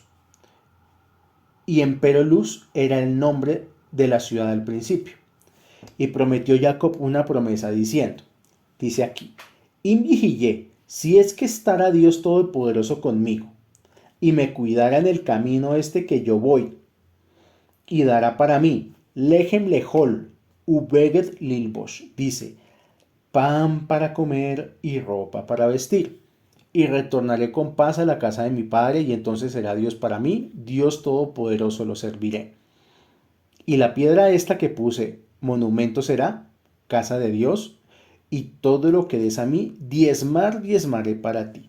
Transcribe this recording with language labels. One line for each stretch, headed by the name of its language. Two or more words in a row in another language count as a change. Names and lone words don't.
Spanish: Y empero Luz era el nombre de la ciudad al principio. Y prometió Jacob una promesa diciendo, dice aquí,
Hebrew: אם יהיה,
Spanish: si es que estará Dios Todopoderoso conmigo, y me cuidará en el camino este que yo voy, y dará para mí,
Hebrew: לחם לאכול ובגד ללבוש,
Spanish: dice, pan para comer y ropa para vestir. Y retornaré con paz a la casa de mi padre, y entonces será Dios para mí, Dios Todopoderoso lo serviré. Y la piedra esta que puse, monumento será, casa de Dios, y todo lo que des a mí, diezmaré para ti.